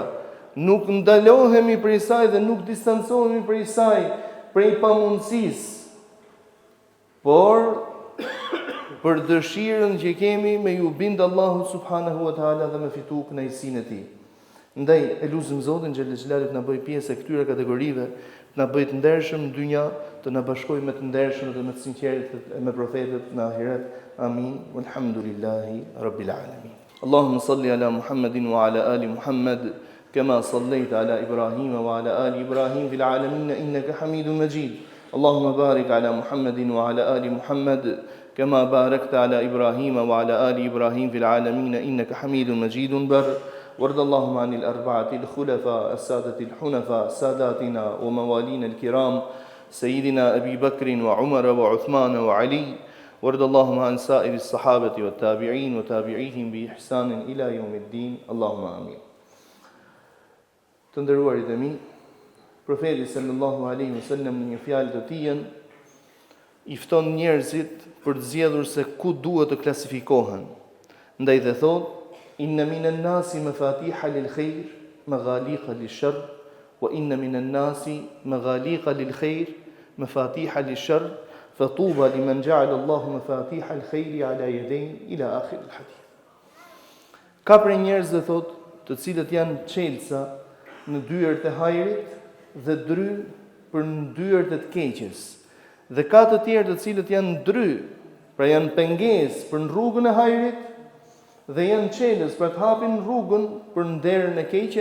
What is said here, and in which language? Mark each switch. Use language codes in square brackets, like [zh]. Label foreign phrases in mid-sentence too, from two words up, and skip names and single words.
[sq] Nuk ndalohemi prej saj dhe nuk distancohemi prej saj prej pamundësisë, por për dëshirën që kemi me ju bindë Allahu [ar] سبحانه وتعالى [sq] dhe me fitu kënaqësinë e tij. Ndaj e lutem Zotin xhelel xhelalut na bëj pjesë e këtyre kategorive, na bëj të ndershëm në dynja, të na bashkojë me të ndershëm dhe me të sinqertë e me profetët në ahiret. Amin. [ar] والحمد لله رب العالمين. اللهم صل على محمد وعلى آل محمد كما صليت على إبراهيم وعلى آل إبراهيم في العالمين إنك حميد مجيد. اللهم بارك على محمد وعلى آل محمد كما باركت على إبراهيم وعلى آل إبراهيم في العالمين إنك حميد مجيد بر وارض اللهم عن الأربعة الخلفاء السادة الحنفاء ساداتنا وموالينا الكرام سيدنا أبي بكر وعمر وعثمان وعلي وارض اللهم عن سائر الصحابة والتابعين وتابعيهم بإحسان إلى يوم الدين اللهم آمين. [sq] Të nderuarit e mi, profeti [ar] صلى الله عليه وسلم [sq] në një fjalë të tij i fton njerëzit për të zgjedhur se ku duhet të klasifikohen. Ndaj dhe thot: [ar] إن من الناس مفاتيح للخير مغاليق للشر وإن من الناس مغاليق للخير مفاتيح للشر فطوبى لمن جعل الله مفاتيح الخير على يديه إلى آخر الحديث. [sq] Ka për njerëz dhe thot, të cilët janë çelësa në dyert e hajrit dhe dry për në dyert e të keqes. Dhe ka të tjerë të cilët janë dry, pra janë pengesë për në rrugën e hajrit, dhe janë çelës për të hapin rrugën për në derën e keqe.